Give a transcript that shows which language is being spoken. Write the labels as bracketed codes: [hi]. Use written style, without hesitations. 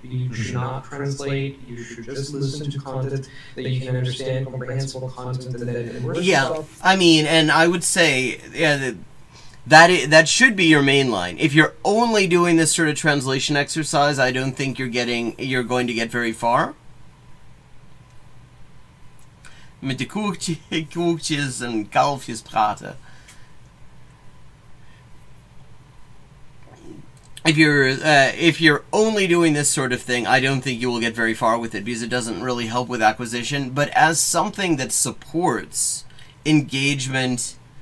[en] You should not translate. You should just listen to content that you can understand, comprehensible content, and then immerse yourself. And I would say, that should be your main line. If you're only doing this sort of translation exercise, I don't think you're going to get very far. [nl] Met de koekjes en kalfjes praten. [en] If you're only doing this sort of thing, I don't think you will get very far with it because it doesn't really help with acquisition. But as something that supports engagement.